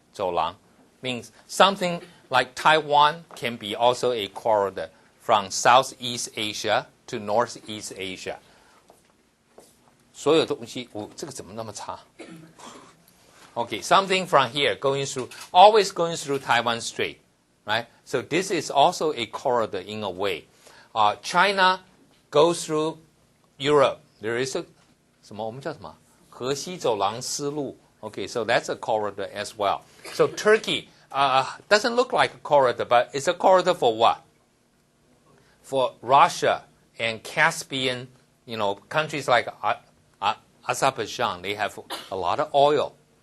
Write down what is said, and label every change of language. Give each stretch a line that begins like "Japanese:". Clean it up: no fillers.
English: 走廊 means something like Taiwan can be also a corridor from Southeast Asia to Northeast Asia.
Chinese: 所有东西，这个怎么那么差？
English: Okay, something from here always going through Taiwan Strait, right? So this is also a corridor in a way. China goes through Europe. There is a
Chinese: 什么我们叫什么？河西走廊丝路.
English: Okay, so that's a corridor as well. So Turkey doesn't look like a corridor, but it's a corridor for what? For Russia and Caspian, countries like Azerbaijan, they have a lot of oil.